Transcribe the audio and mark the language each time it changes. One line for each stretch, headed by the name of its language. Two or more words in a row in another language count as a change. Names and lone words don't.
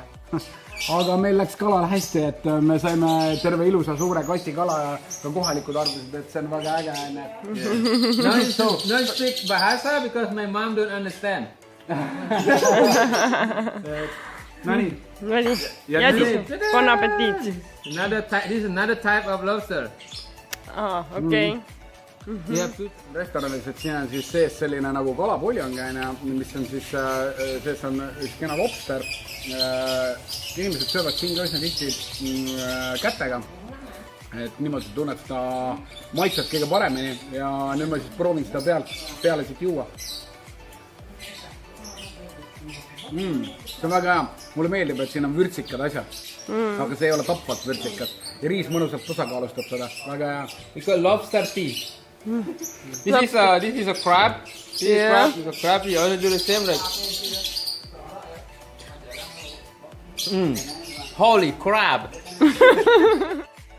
Estonian: Aga meil läks kalal hästi, et me saime terve ilusa suure kasti kala ja ka kohalikud arvasid, et see on väga äge.
English: No speak Bahasa because my mom don't understand.
Estonian: No nii. Ja siis,
French: bon appetit.
English: This is another type of lobster.
Estonian: Okei. Restoranis, et siin on siis sees selline nagu kalapuljong, mis on siis, sees on üks kena lobster. Inimesed söövad siin ka üsna tihti kätega, et niimoodi tunned seda maitset kõige paremini ja nüüd ma siis proovin seda peale siit juua. See on väga hea, mulle meeldib, et siin on vürtsikad asjad, aga see ei ole tapvat vürtsikad ja riis mõnusalt tasakaalustab seda, väga hea.
English: It's called lobster tea. This is a crab. This is a crab. You also do the same like. Holy crab!